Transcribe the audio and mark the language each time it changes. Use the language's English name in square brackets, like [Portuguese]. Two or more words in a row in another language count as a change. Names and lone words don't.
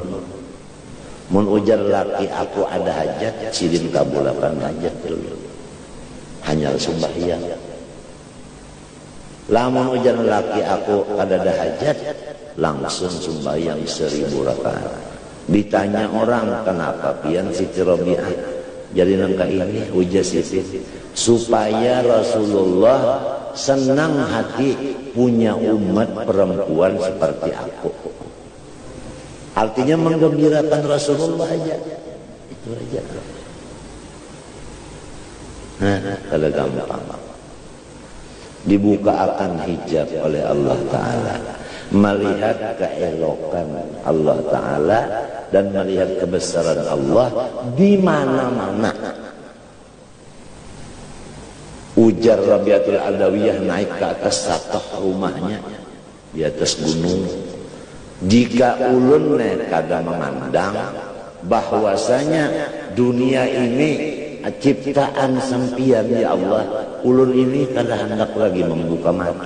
[Banjar] Mun ujar laki aku ada hajat sidin kabulakan hajat dulu hanya sembahyang. Lamun ujar laki aku ada hajat langsung sembahyang 1000 rakaat. [Indonesian] Ditanya orang kenapa pian Siti Rabi'ah jadi nangka ini ujar Siti supaya Rasulullah senang hati punya umat perempuan seperti aku. Artinya menggembirakan Rasulullah aja. Itu aja. Kalau gampang. Dibuka akan hijab oleh Allah Ta'ala. Melihat keelokan Allah Ta'ala dan melihat kebesaran Allah di mana-mana. Ujar Rabi'atul Adawiyah naik ke atas satah rumahnya di atas gunung. [Banjar] Jika ulun kada memandang bahwasanya dunia ini ciptaan sempian ya Allah, ulun ini kada hendak lagi membuka mata.